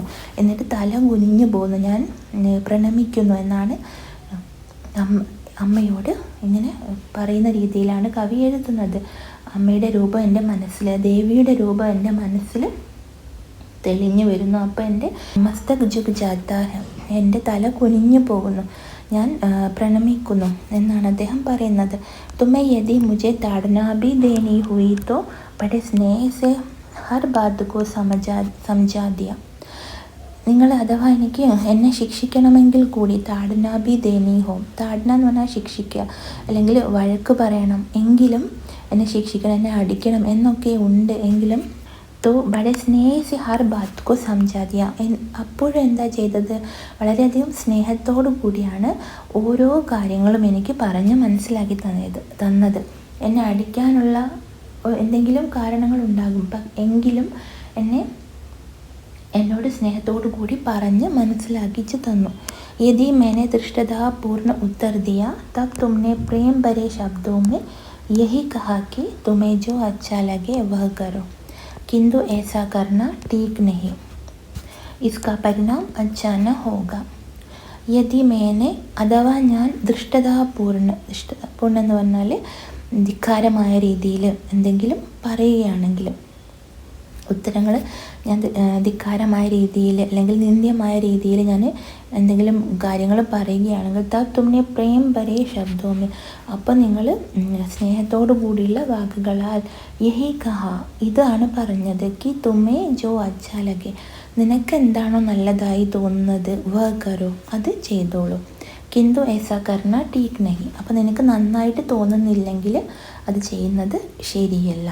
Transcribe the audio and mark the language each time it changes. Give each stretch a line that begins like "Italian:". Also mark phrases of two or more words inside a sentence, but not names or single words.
Malayalam: എന്നിട്ട് തല കുനിഞ്ഞു പോകുന്നു, ഞാൻ പ്രണമിക്കുന്നു എന്നാണ് അമ്മയോട് ഇങ്ങനെ പറയുന്ന രീതിയിലാണ് കവി എഴുതുന്നത്. അമ്മയുടെ രൂപം എൻ്റെ മനസ്സിൽ, ദേവിയുടെ രൂപം എൻ്റെ മനസ്സിൽ തെളിഞ്ഞു വരുന്നു. അപ്പോൾ എൻ്റെ
Hindi: मस्तक झुक जाता,
Malayalam: എൻ്റെ തല കുനിഞ്ഞു പോകുന്നു, ഞാൻ പ്രണമിക്കുന്നു എന്നാണ് അദ്ദേഹം പറയുന്നത്.
Hindi: तुम्हें यदि മുझे ताड़ना भी देनी हुई तो बड़े स्नेह से हर बात को समझा दिया.
Malayalam: നിങ്ങൾ അഥവാ എനിക്ക് എന്നെ ശിക്ഷിക്കണമെങ്കിൽ കൂടി
Hindi: ताड़ना भी देनी हो,
Malayalam: താഡ്ന എന്ന് പറഞ്ഞാൽ ശിക്ഷിക്കുക അല്ലെങ്കിൽ വഴക്ക് പറയണം, എങ്കിലും എന്നെ ശിക്ഷിക്കണം, എന്നെ അടിക്കണം എന്നൊക്കെ ഉണ്ട് എങ്കിലും
Hindi: तो बड़े स्नेह से हर बात को समझा दिया,
Malayalam: അപ്പോഴും എന്താ ചെയ്തത്, വളരെയധികം സ്നേഹത്തോടു കൂടിയാണ് ഓരോ കാര്യങ്ങളും എനിക്ക് പറഞ്ഞ് മനസ്സിലാക്കി തന്നത്. എന്നെ അടിക്കാനുള്ള എന്തെങ്കിലും കാരണങ്ങളുണ്ടാകും, എങ്കിലും എന്നോട് സ്നേഹത്തോടു കൂടി പറഞ്ഞ് മനസ്സിലാക്കിച്ച് തന്നു.
Hindi: യദി मैंने दृष्टतापूर्ण उत्तर दिया तब तुमने प्रेम भरे शब्दों में यही कहा कि तुम्हें जो अच्छा लगे वह करो, किंतु ऐसा करना ठीक नहीं, इसका परिणाम अच्छा न होगा. यदि मैंने
Malayalam: അഥവാ ഞാൻ ദൃഷ്ടതാപൂർണ്ണ എന്ന് പറഞ്ഞാൽ ധിക്കാരമായ രീതിയിൽ എന്തെങ്കിലും പറയുകയാണെങ്കിലും, ഉത്തരങ്ങൾ ഞാൻ ധിക്കാരമായ രീതിയിൽ അല്ലെങ്കിൽ നിന്ദ്യമായ രീതിയിൽ ഞാൻ എന്തെങ്കിലും കാര്യങ്ങൾ പറയുകയാണെങ്കിൽ
Hindi: तब तुमने प्रेम भरे शब्दों में,
Malayalam: അപ്പോൾ നിങ്ങൾ സ്നേഹത്തോടു കൂടിയുള്ള വാക്കുകളാൽ
Hindi: यही कहा,
Malayalam: ഇതാണ് പറഞ്ഞത്,
Hindi: कि तुम्हें जो अच्छा लगे,
Malayalam: നിനക്ക് എന്താണോ നല്ലതായി തോന്നുന്നത്,
Hindi: वह करो,
Malayalam: അത് ചെയ്തോളൂ,
Hindi: किंतु ऐसा करना ठीक नहीं,
Malayalam: അപ്പോൾ നിനക്ക് നന്നായിട്ട് തോന്നുന്നില്ലെങ്കിൽ അത് ചെയ്യുന്നത് ശരിയല്ല.